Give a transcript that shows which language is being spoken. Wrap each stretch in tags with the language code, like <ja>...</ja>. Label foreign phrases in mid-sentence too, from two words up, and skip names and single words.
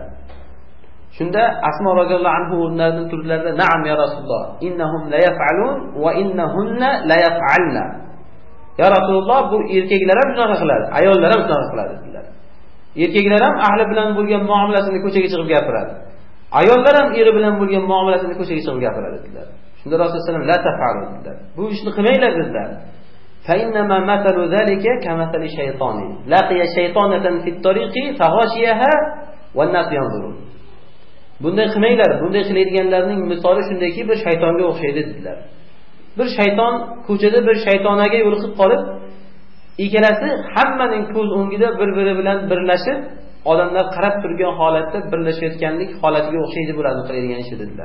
<uz>Shunda Asmo</uz> <ar>رضي الله عنه</ar> <uz>o'rnlaridan turdilarda,</uz> <ar>"نعم يا رسول الله إنهم لا يفعلون وإنهن لا يفعلن." يا رسول الله,</ar> <uz>bu erkaklar ham shunaqa qiladi, ayollar ham shunaqa qiladi dedilar. Erkaklar ham ahli bilan bo'lgan muomalasini ko'chaga chiqib gapiradi. Ayollar ham eri bilan bo'lgan muomalasini ko'chaga chiqib gapiradi dedilar. Shunda Rasululloh</uz> <ar>صلى الله عليه وسلم لا تفعلوا</ar> <uz>dedilar. Bu ishni qilmanglar dedilar.</uz> <ar>فإنما مثل ذلك كمثل شيطان لقي شيطانة في الطريق فغشيها والناس ينظرون.</ar> <uz>Bunday qilmanglar, bunday qilaydiganlarning misoli shundayki, bir shaytonga o'xshaydi dedilar. Bir shayton ko'chada bir shaytonaga yo'liqib qolib, ikkalasi hammaning ko'z o'ngida bir-biri bilan birlashib, odamlar qarab turgan holatda birlashayotganlik holatiga o'xshaydi bo'ladi qiladigan ish dedilar.</uz>